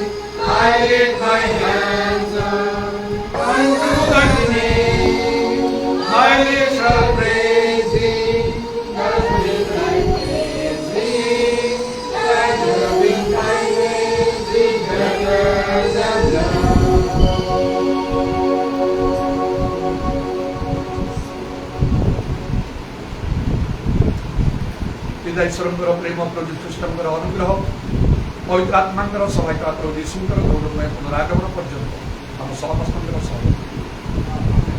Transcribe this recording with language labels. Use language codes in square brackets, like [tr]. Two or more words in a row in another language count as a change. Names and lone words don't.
[en] I lift my hands up unto thy name. My lips shall praise thee, my lips shall praise thee. Thy loving kindness is better than love. [or] ଈଶ୍ୱରଙ୍କର ପ୍ରେମ ପ୍ରଭୁ ଖ୍ରୀଷ୍ଟଙ୍କର ଅନୁଗ୍ରହ ପବିତ୍ର ଆତ୍ମାଙ୍କର ସହାୟତା ପ୍ରଭୁ ଯୀଶୁଙ୍କର ଗୌରବମୟ ପୁନରାଗମନ ପର୍ଯ୍ୟନ୍ତ ଆମ ସମସ୍ତଙ୍କର ସହ